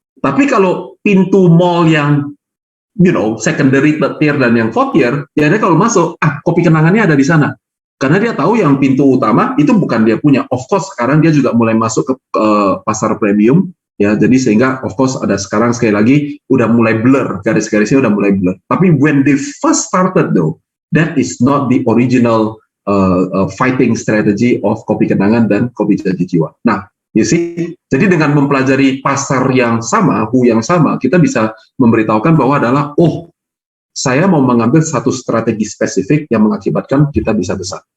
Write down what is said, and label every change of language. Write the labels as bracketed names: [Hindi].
[Indonesian] Tapi kalau pintu mall yang secondary, third tier, dan yang fourth tier, ya dia kalau masuk, kopi kenangannya ada di sana. Karena dia tahu yang pintu utama itu bukan dia punya. [English] Of course, [Indonesian] sekarang dia juga mulai masuk ke pasar premium, ya. Jadi sehingga [English] of course [Indonesian] ada sekarang sekali lagi udah mulai blur, garis-garisnya udah mulai blur. Tapi [English] when they first started though, that is not the original fighting strategy of kopi kenangan dan kopi janji jiwa. [Indonesian] Nah, [English] you see, [Indonesian] jadi dengan mempelajari pasar yang sama, yang sama, kita bisa memberitahukan bahwa adalah, saya mau mengambil satu strategi spesifik yang mengakibatkan kita bisa besar.